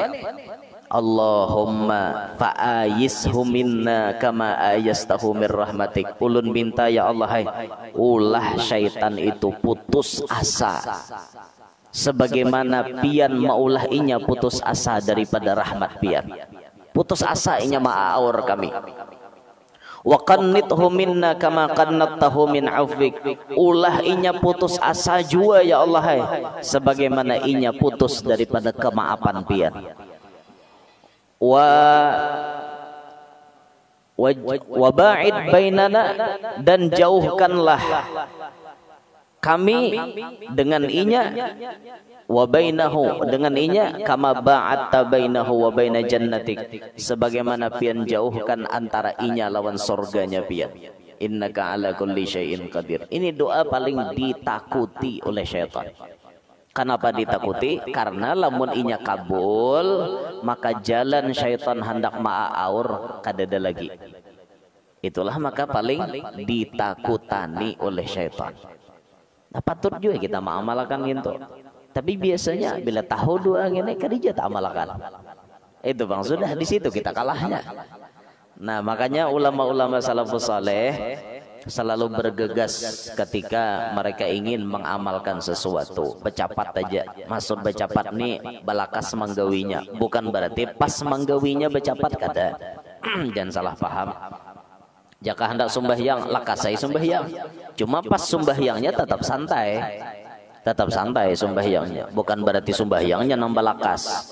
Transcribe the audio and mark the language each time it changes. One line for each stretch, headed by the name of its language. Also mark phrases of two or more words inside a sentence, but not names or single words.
Arabic: اللهم فأيسه منا كما أيسته من رحمتك.
Banjar: Ulun minta ya Allah, hai, ulah syaitan itu putus asa sebagaimana pian maulah inya putus asa daripada rahmat pian. Putus asa inya ma'aur kami.
Arabic: وقنطه منا كما قنطته من عفوك.
Banjar: Ulah inya putus asa jua ya Allah, hai, sebagaimana inya putus daripada kemaafan pian.
Arabic: وباعد بيننا,
Banjar: dan jauhkanlah kami dengan inya,
Arabic: وبينه,
Banjar: dengan inya,
Arabic: كما باعدت بينه وبين جنتك,
Banjar: sebagaimana pian jauhkan antara inya lawan surganya pian.
Arabic: إنك على كل شيء قدير.
Banjar: Ini doa paling ditakuti oleh syaitan. Kenapa ditakuti? Karena lamun inya kabul, maka jalan syaitan hendak ma'aur kadada lagi. Itulah maka paling ditakutani oleh syaitan. Nah, patut juga kita mengamalkan gitu. Tapi biasanya bila tahu doa gini kerja tak amalkan. Itu Bang, sudah di situ kita kalahnya. Nah, makanya ulama-ulama
Arabic: السلف الصالح
Banjar: selalu bergegas ketika mereka ingin mengamalkan sesuatu. Becapat aja, maksud becapat nih balakas manggawinya, bukan berarti pas manggawinya becapat kada. Jangan salah paham. Jika hendak sembahyang, lakasai sembahyang. Cuma pas sembahyangnya tetap santai sembahyangnya, bukan berarti sembahyangnya nambah lakas.